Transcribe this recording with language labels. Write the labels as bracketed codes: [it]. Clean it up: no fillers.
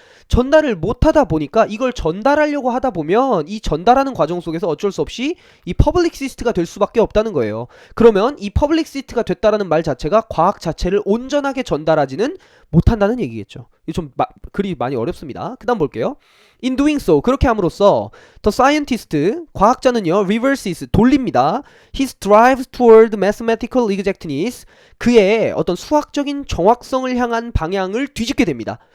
[ko] 전달을 못하다 보니까 이걸 전달하려고 하다 보면 이 전달하는 과정 속에서 어쩔 수 없이 이 퍼블릭시스트가 될 수밖에 없다는 거예요. 그러면 이 퍼블릭시스트가 됐다라는 말 자체가 과학 자체를 온전하게 전달하지는 못한다는 얘기겠죠. 이게 좀 글이 많이 어렵습니다. 그 다음 볼게요. [en] In doing so, [ko] 그렇게 함으로써 [en] the scientist, [ko] 과학자는요, [en] reverses, [ko] 돌립니다. [en] He strives toward mathematical exactness, [ko] 그의 어떤 수학적인 정확성을 향한 방향을 뒤집게 됩니다.